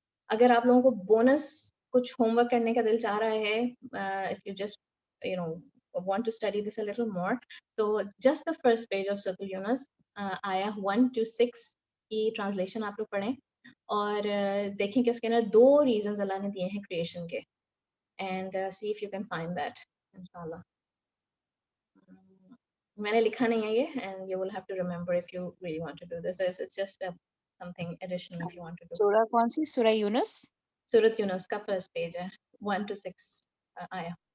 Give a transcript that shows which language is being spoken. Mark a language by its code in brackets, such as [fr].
[ur] اگر آپ لوگوں کو بونس کچھ ہوم ورک کرنے کا دل چاہ رہا ہے, [en] if you just want to study this a little more, [ur] تو [en] just the first page of [ur] سورۃ یونس آیا 1 to 6 کی ٹرانسلیشن آپ لوگ پڑھیں اور دیکھیں کہ اس کے اندر 2 ریزنز اللہ نے دیے ہیں کریشن کے, [en] and see if you can find that [ur] انشاءاللہ. میں نے لکھا نہیں ہے یہ, [en] and you will have to remember if you really want to do this. It's just something additional if you want to do. [ur] سورہ کون سی؟ سورہ یونس. سورۃ یونس کا فرسٹ پیج ہے 1 to 6 آیا.